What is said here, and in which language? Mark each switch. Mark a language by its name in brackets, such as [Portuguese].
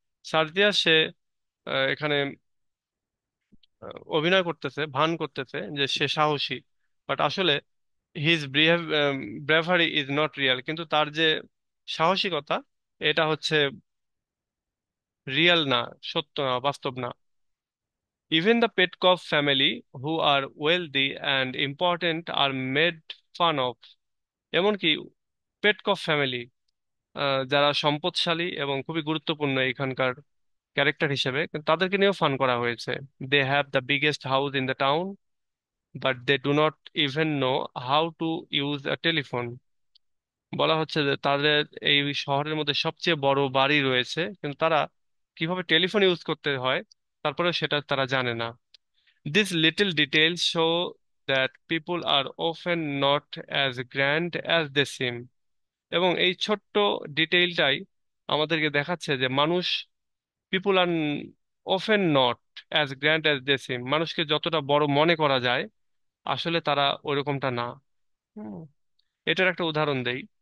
[Bangla] সার্জিয়াস সে এখানে অভিনয় করতেছে, ভান করতেছে যে সে সাহসী, বাট আসলে [English] his bravery is not real, [Bangla] কিন্তু তার যে সাহসিকতা এটা হচ্ছে রিয়েল না, সত্য না, বাস্তব না। [English] Even the Petkov family, who are wealthy and important, are made fun of. [Bangla] এমনকি পেটকফ ফ্যামিলি, যারা সম্পদশালী এবং খুবই গুরুত্বপূর্ণ এখানকার ক্যারেক্টার হিসেবে, কিন্তু তাদেরকে নিয়েও ফান করা হয়েছে। [English] They have the biggest house in the town, but they do not even know how to use a telephone. [Bangla] বলা হচ্ছে যে তাদের এই শহরের মধ্যে সবচেয়ে বড় বাড়ি রয়েছে, কিন্তু তারা কিভাবে টেলিফোন ইউজ করতে হয় তারপরে সেটা তারা জানে না। [English] These little details show that people are often not as grand as they seem. [Bangla] এবং এই ছোট্ট ডিটেইলটাই আমাদেরকে দেখাচ্ছে যে মানুষ, [English] people are often not as grand as they seem, [Bangla] মানুষকে যতটা বড় মনে করা যায় আসলে তারা ওইরকমটা না। হুম। এটার একটা উদাহরণ দেই।